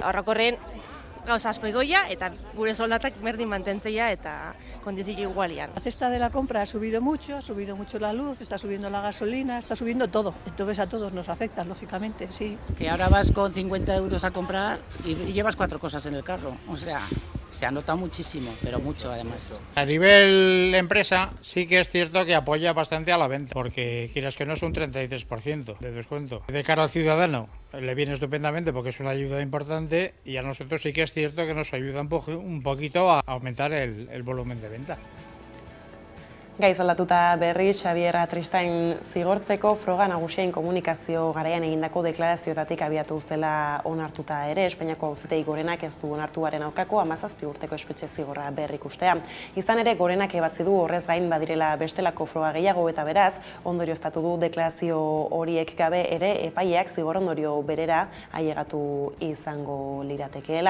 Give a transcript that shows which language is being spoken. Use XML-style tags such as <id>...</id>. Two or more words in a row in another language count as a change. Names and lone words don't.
<eu>Orokorren gauza asko igoia eta gure soldatak berdin mantentzeia eta kondizio igualian.</eu> <es>La cesta de la compra ha subido mucho la luz, está subiendo la gasolina, está subiendo todo. Entonces a todos nos afecta, lógicamente, sí. Que ahora vas con 50 euros a comprar y llevas 4 cosas en el carro, o sea... Se anota muchísimo, pero mucho además. A nivel empresa sí que es cierto que apoya bastante a la venta, porque quieras que no es un 33% de descuento. De cara al ciudadano le viene estupendamente porque es una ayuda importante y a nosotros sí que es cierto que nos ayuda un poquito a aumentar el volumen de venta.</es> <eu>Gaiz aldatuta berri, Xabier Atristain zigortzeko froga nagusien komunikazio garaian egindako deklarazioetatik abiatu zela onartuta ere, Espainiako Auzitegi Gorenak ez du onartuaren aurkako 17 urteko espetxe zigorra berrikustea. Izan ere, Gorenak ebatzi du horrez gain badirela bestelako froga gehiago eta beraz, ondorioztatu du deklarazio horiek gabe ere epaileak zigor ondorio berera ailegatu izango liratekeela.</eu>